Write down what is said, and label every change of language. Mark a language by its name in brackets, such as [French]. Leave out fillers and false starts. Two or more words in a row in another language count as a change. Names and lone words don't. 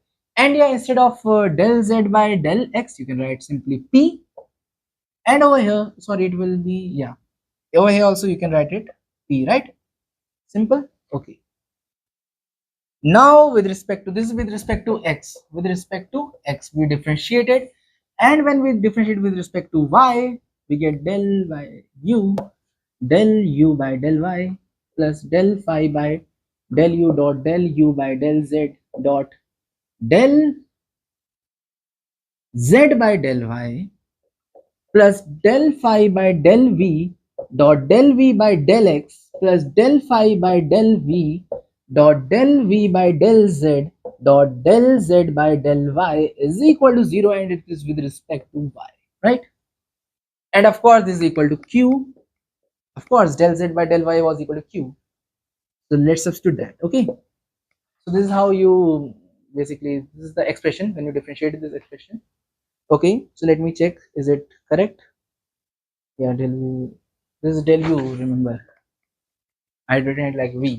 [English] And yeah, instead of del z by del x, you can write simply p, and over here, sorry, it will be, yeah, over here also you can write it p, right? Simple. Okay. Now with respect to this, with respect to x, we differentiate it, and when we differentiate with respect to y, we get del by u, del u by del y plus del phi by del u dot del u by del z dot del z by del y plus del phi by del v dot del v by del x plus del phi by del v dot del v by del z dot del z by del y is equal to 0, and it is with respect to y, right? And of course this is equal to q. Of course del z by del y was equal to q, so let's substitute that. Okay, so this is how you basically, this is the expression when you differentiate this expression. Okay, so let me check, is it correct? Yeah, del u, this is del u, remember I had written it like v.